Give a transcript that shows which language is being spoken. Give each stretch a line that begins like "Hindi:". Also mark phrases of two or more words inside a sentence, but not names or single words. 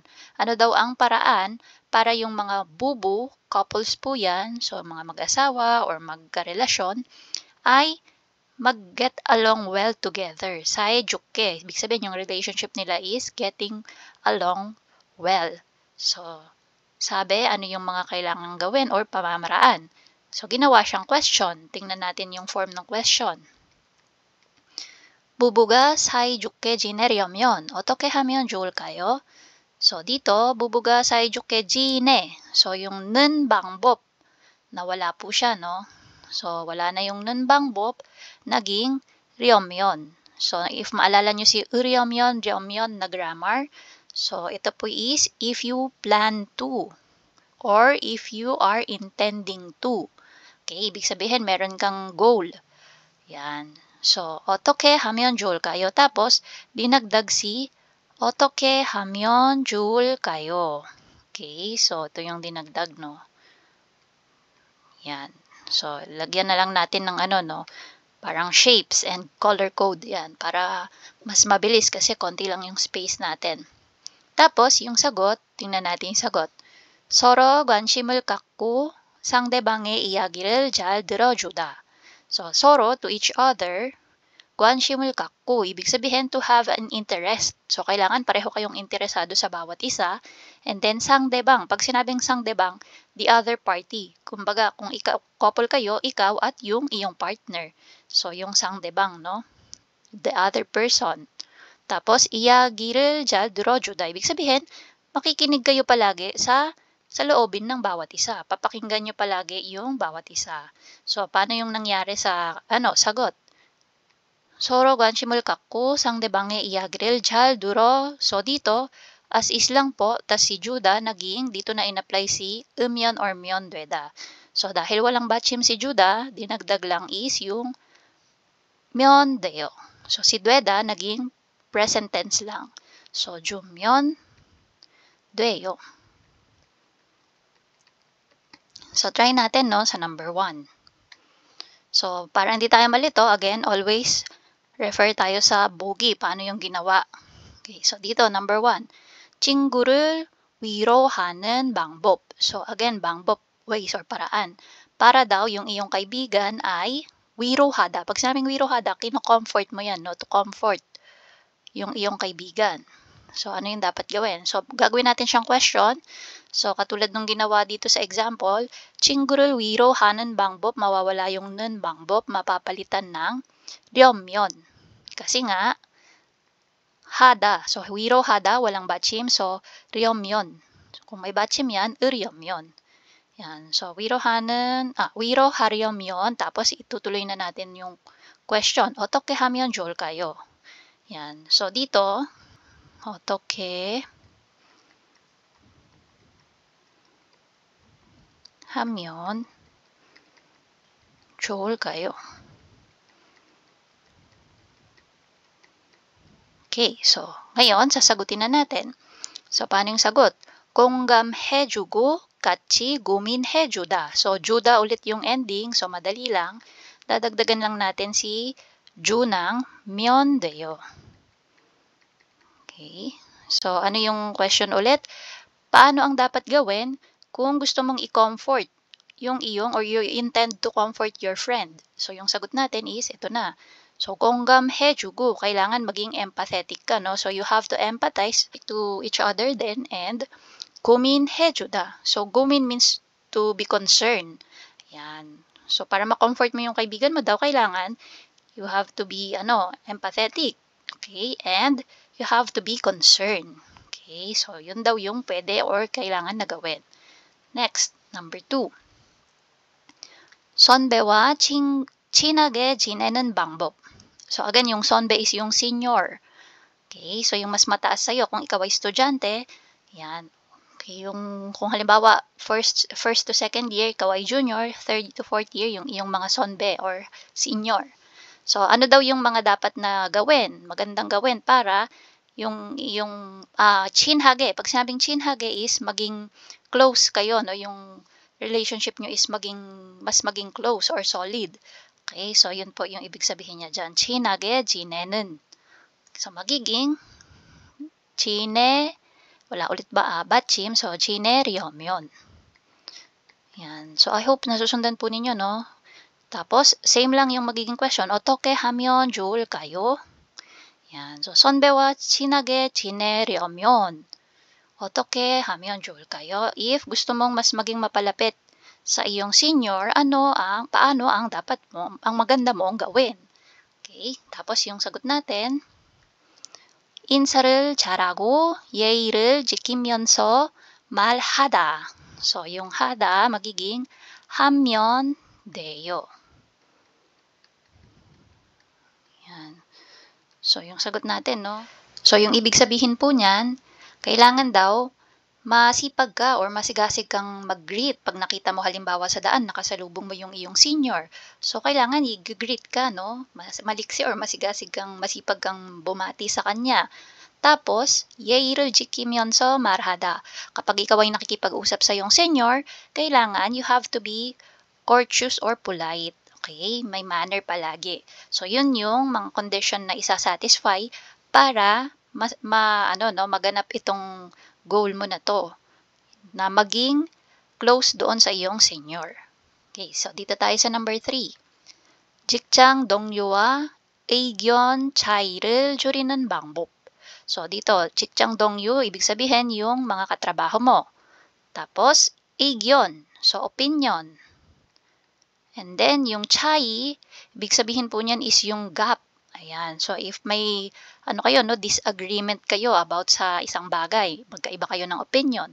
Filipino: Ano daw ang paraan para yung mga bubu, couples po yan, so mga mag-asawa or magkarelasyon, ay mag-
English: get along well together.
Korean: 사이좋게,
Filipino: ibig sabihin yung relationship nila is
English: getting along well.
Filipino: So, sabi, ano yung mga kailangang gawin or pamamaraan. So, ginawa siyang question. Tingnan natin yung form ng question.
Korean: 부부가 사이좋게 지내려면 어떻게 하면 좋을까요?
Filipino: So, dito,
Korean: bubuga 사이좋게 지내.
Filipino: So, yung
Korean: 는 방법,
Filipino: nawala po siya, no? So, wala na yung
Korean: 는 방법,
Filipino: naging 려면. So, if maalala nyo si 려면, 려면 na grammar, so, ito po is
English: if you plan to or if you are intending to.
Filipino: Okay, ibig sabihin, meron kang goal. Yan. So,
Korean: 어떻게 하면 좋을까요?
Filipino: Tapos, dinagdag si
Korean: 어떻게 하면 좋을까요?
Filipino: Okay, so ito yung dinagdag, no? Yan. So, lagyan na lang natin ng ano, no? Parang
English: shapes and color code.
Filipino: Yan, para mas mabilis kasi konti lang yung space natin. Tapos, yung sagot, tingnan natin yung sagot.
Korean: 서로 관심을 갖고 상대방의 이야기를 잘 들어주다.
Filipino: So, 서로
English: to each other,
Korean: 관심을 갖고,
Filipino: ibig sabihin
English: to have an interest.
Filipino: So, kailangan pareho kayong interesado sa bawat isa. And then, 상대방. Pag sinabing 상대방,
English: the other party.
Filipino: Kumbaga, kung couple kayo, ikaw at yung iyong partner. So, yung 상대방,
English: no? The other person.
Filipino: Tapos,
Korean: 이야기를 잘 들어주다.
Filipino: Ibig sabihin, makikinig kayo palagi sa loobin ng bawat isa. Papakinggan nyo palagi yung bawat isa. So, paano yung nangyari sa, sagot?
Korean: 서로 관심을 갖고 상대방의 이야기를 잘 들어.
Filipino: So, dito, as is lang po, tas si Juda, naging, dito na in-apply si 음면 or
Korean: 면 되다.
Filipino: So, dahil walang 받침 si Juda, dinagdag lang is yung
Korean: 면 돼요.
Filipino: So, si 되다, naging present tense lang. So,
Korean: 주면 돼요.
Filipino: So, try natin, no, sa number 1. So, para hindi tayo malito, again, always refer tayo sa 보기. Paano yung ginawa? Okay, so dito, number 1.
Korean: 친구를 위로하는 방법.
Filipino: So, again, 방법, ways or paraan. Para daw yung iyong kaibigan ay 위로하다. Pag sinabing 위로하다, kino-comfort mo yan, no?
English: To comfort
Filipino: yung iyong kaibigan. So, ano yung dapat gawin? So, gagawin natin siyang question. So, katulad nung ginawa dito sa example,
Korean: 친구를 위로하는 방법,
Filipino: mawawala yung 는 방법, mapapalitan ng 려면. Kasi nga, hada. So, 위로하다, walang 받침. So, 려면. So, kung may 받침 yan, 으려면. Yan. So, 위로하려면. Tapos, itutuloy na natin yung question.
Korean: 어떻게 하면 좋을까요?
Filipino: Yan. So, dito,
Korean: 어떻게 하면 좋을까요?
Filipino: Okay, so, ngayon, sasagutin na natin. So, paano yung sagot?
Korean: 공감해주고 같이 고민해주다.
Filipino: So, 주다 ulit yung ending. So, madali lang. Dadagdagan lang natin si 주 ng
Korean: 면 돼요.
Filipino: Okay. So, ano yung question ulit? Paano ang dapat gawin kung gusto mong i-comfort yung iyong or
English: you intend to comfort your friend?
Filipino: So, yung sagot natin is, ito na. So, 공감해주고, kailangan maging empathetic ka, no?
English: So, you have to empathize to each other then, and 고민해주다. So, 고민 means to be concerned.
Filipino: Yan. So, para ma-comfort mo yung kaibigan mo daw, kailangan
English: you have to be, empathetic.
Filipino: Okay?
English: And you have to be concerned. Okay?
Filipino: So, yun daw yung pwede or kailangan na gawin. Next, number 2.
Korean: 선배와 친하게 지내는 방법.
Filipino: So, again, yung 선배 is yung senior. Okay? So, yung mas mataas sa'yo, kung ikaw ay estudyante, yan. Okay, kung halimbawa,
English: first to second year,
Filipino: ikaw ay junior,
English: third to fourth year,
Filipino: yung iyong mga sonbe or senior. So, ano daw yung mga dapat na gawin, magandang gawin para yung 친하게, pag sinabing 친하게 is maging close kayo, no? Yung relationship nyo is mas maging close or solid. Okay, so yun po yung ibig sabihin niya dyan.
Korean: 친하게 지내는.
Filipino: So, magiging wala ulit ba 받침?
Korean: So, 지내려면. Yan.
Filipino: So,
English: I hope
Filipino: nasusundan po ninyo, no? Tapos, same lang yung magiging question.
Korean: 어떻게 하면 좋을까요?
Filipino: Yan. So,
Korean: 선배와 친하게 지내려면 어떻게 하면 좋을까요?
Filipino: If gusto mong mas maging mapalapit sa iyong senior, paano ang maganda mong gawin? Okay? Tapos, yung sagot natin,
Korean: 인사를 잘하고 예의를 지키면서 말하다.
Filipino: So, yung hada magiging
Korean: 하면 돼요.
Filipino: Yan. So, yung sagot natin, no? So, yung ibig sabihin po niyan, kailangan daw masipag ka or masigasig kang mag-greet. Pag nakita mo halimbawa sa daan, nakasalubong mo yung iyong senior. So, kailangan i-greet ka, no? Maliksi or masipag kang bumati sa kanya. Tapos,
Korean: 예의를 지키면서 말하다.
Filipino: Kapag ikaw ay nakikipag-usap sa iyong senior, kailangan
English: you have to be courteous or polite.
Filipino: Okay? May manner palagi. So, yun yung mga condition na isa-satisfy para maganap itong goal mo na to, na maging close doon sa iyong senior. Okay, so dito tayo sa number 3.
Korean: 직장 동료와 의견 차이를 줄이는 방법.
Filipino: So dito,
Korean: 직장 동료,
Filipino: ibig sabihin yung mga katrabaho mo. Tapos, 의견, so opinion. And then, yung 차이, ibig sabihin po niyan is yung gap. Ayan. So, if may disagreement kayo about sa isang bagay, magkaiba kayo ng opinion.